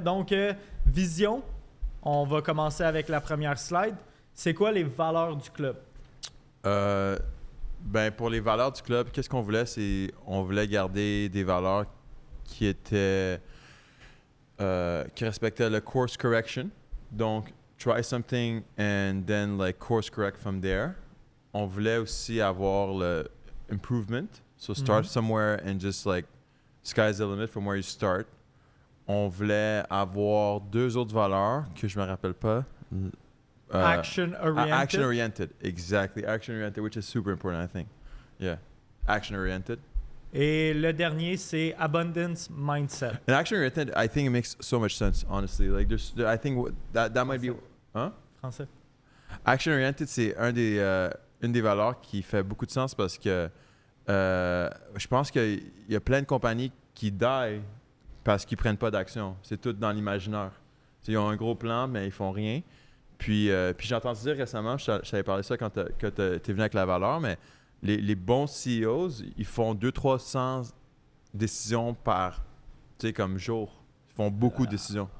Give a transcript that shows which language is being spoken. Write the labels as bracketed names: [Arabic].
[French] Donc, vision, on va commencer avec la première slide. C'est quoi les valeurs du club? Pour les valeurs du club, qu'est-ce qu'on voulait? On voulait garder des valeurs qui étaient qui respectaient le course correction. [English] Donc, try something and then like course correct from there. [French] On voulait aussi avoir le improvement. [English] So start somewhere and just like sky's the limit from where you start. [French] On voulait avoir deux autres valeurs que je me rappelle pas. [English] Action-oriented. Action-oriented, exactly. Action-oriented, which is super important, I think. Yeah, action-oriented. [French] Et le dernier, c'est abundance mindset. [English] And action-oriented, I think it makes so much sense, honestly. Like, I think that might be... Hein? [French] Français. Action-oriented, c'est une des valeurs qui fait beaucoup de sens parce que je pense qu'il y a plein de compagnies qui die parce qu'ils prennent pas d'action. C'est tout dans l'imaginaire. Ils ont un gros plan, mais ils font rien. Puis j'ai entendu dire récemment, je t'avais parlé de ça quand tu es venu avec la valeur, mais les bons CEOs, ils font 200-300 décisions par comme jour. Ils font beaucoup de décisions.